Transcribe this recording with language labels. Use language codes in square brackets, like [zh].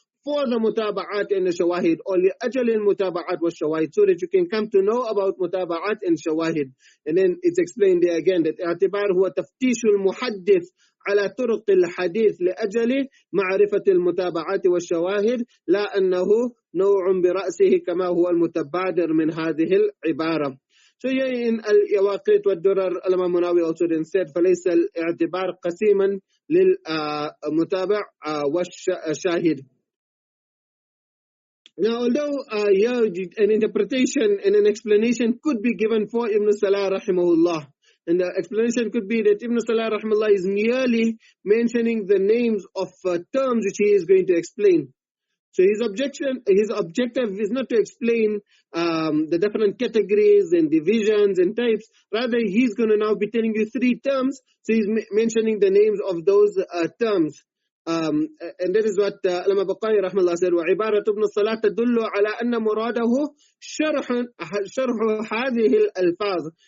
[en] for the mutaba'at and the shawahid, or [ar] لأجل المتابعات والشواهد, [en] so that you can come to know about mutaba'at and shawahid. And then it's explained there again that [ar] اعتبار هو تفتيش المحدث على طرق الحديث لأجل معرفة المتابعات والشواهد، لا أنه نوع برأسه كما هو المتبادر من هذه العبارة. [en] So here in [ar] اليواقيت والدرر الإمام مناوي [en] also then said [ar] فليس الاعتبار قسيما للمتابع والشاهد. [en] Now, although here an interpretation and an explanation could be given for Ibn Salah rahimahullah, and the explanation could be that Ibn Salah rahimahullah is merely mentioning the names of terms which he is going to explain. So his objective is not to explain the different categories and divisions and types. Rather, he's going to now be telling you 3 terms. So he's mentioning the names of those terms. And that is what Allama Baqai rahmallah said, [ar] وعبارة ابن الصلاة تدل على أن مراده شرح هذه الألفاظ.